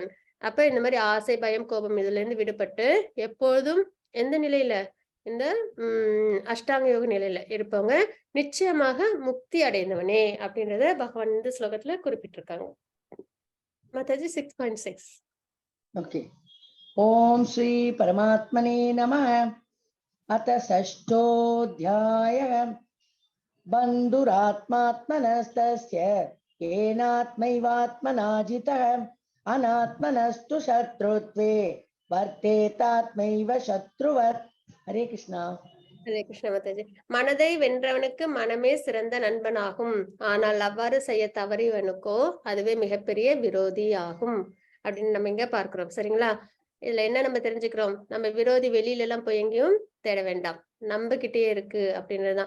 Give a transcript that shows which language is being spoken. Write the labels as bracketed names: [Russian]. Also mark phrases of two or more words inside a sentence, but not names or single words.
[Tamil] அப்ப இந்த மாதிரி ஆசை, பயம், கோபம் இதுல இருந்து விடுபட்டு எப்போதும் எந்த நிலையில? இந்த அஷ்டாங்க யோக நிலையில இருப்பவங்க நிச்சயமாக முக்தி அடைந்தவனே அப்படின்றத பகவான் இந்த ஸ்லோகத்துல குறிப்பிட்டிருக்காங்க. மாதாஜி 6.6. [Sanskrit] ஓகே. ॐ श्री परमात्मने नमः. अथ षष्ठोऽध्यायः. बन्धुरात्मात्मनस्तस्य येनात्मैवात्मना जितः अनात्मनस्तु शत्रुत्वे वर्तेतात्मैव शत्रुवत्. [Tamil] ஹரே கிருஷ்ணா. ஹரே கிருஷ்ண மாதாஜி. மனதை வென்றவனுக்கு மனமே சிறந்த நண்பனாகும். ஆனால் அவ்வாறு செய்ய தவறியவனுக்கோ அதுவே மிகப்பெரிய விரோதி ஆகும் அப்படின்னு நம்ம இங்க பார்க்கிறோம். சரிங்களா? இதுல என்ன நம்ம தெரிஞ்சுக்கிறோம்? நம்ம விரோதி வெளியில எல்லாம் போய் எங்கேயும் தேட வேண்டாம். நம்ம கிட்டயே இருக்கு அப்படின்றதுதான்.